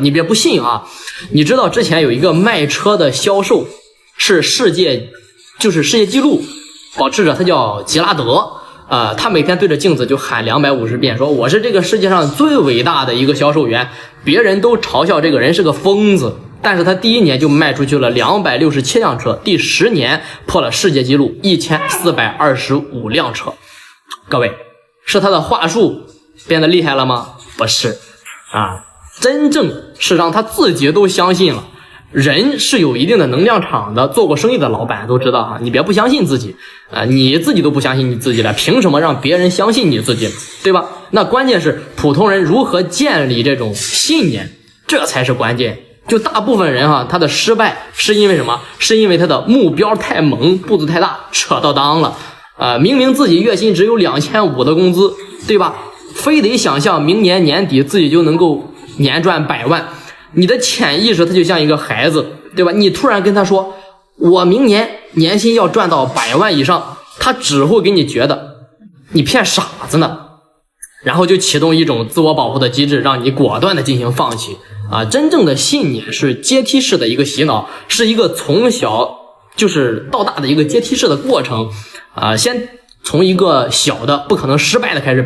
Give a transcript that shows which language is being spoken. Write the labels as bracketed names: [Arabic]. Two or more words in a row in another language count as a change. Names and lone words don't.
[Chinese] 你別不信你知道之前有一個賣車的銷售是世界紀錄保持者，他叫吉拉德他每天對着鏡子就喊250遍，說我是這個世界上最偉大的一個銷售員。別人都嘲笑這個人是個瘋子，但是他第一年就賣出去了267輛車，第10年破了世界紀錄1425輛車。各位，是他的話術變得厲害了嗎？不是真正是讓他自己都相信了。人是有一定的能量場的，做過生意的老板都知道你別不相信自己你自己都不相信你自己了，憑什麼讓別人相信你自己，對吧？那關鍵是普通人如何建立這種信念，這才是關鍵。就大部分人他的失敗是因為什麼？是因為他的目標太猛，步子太大，扯到襠了明明自己月薪只有2500的工資，對吧？非得想象明年年底自己就能夠年賺100萬。你的潛意識它就像一個孩子，對吧？你突然跟他說我明年年薪要賺到100萬以上，他只會給你覺得你騙傻子呢，然後就啟動一種自我保護的機制，讓你果斷的進行放棄真正的信念是階梯式的一個洗腦，是一個從小就是到大的一個階梯式的過程先從一個小的不可能失敗的開始。